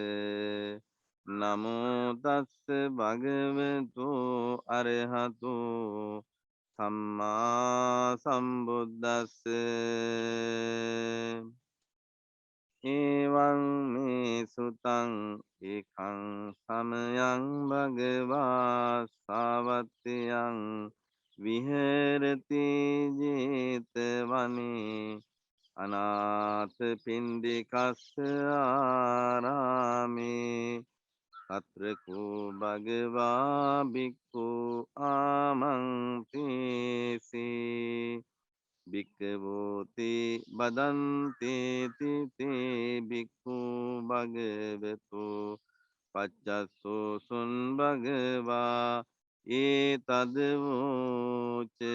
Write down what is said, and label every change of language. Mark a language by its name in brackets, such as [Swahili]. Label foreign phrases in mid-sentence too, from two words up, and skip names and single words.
[Pali] නමෝ තස්ස භගවතු අරහතු සම්මා සම්බුද්දස්ස. එවං මේ සුතං ඒකං සමයං භගවා සාවත්තියං විහෙරති ජේතවනේ අනාථ පින්ඩිකස්ස ආරාමේ අත්‍රකෝ භගවා බික්ඛු ආමන්තේසී භික්ඛවෝති බදන්තේති තේ භික්ඛු භගවතු පච්චස්සෝසුන් භගවා ඒතදවෝච.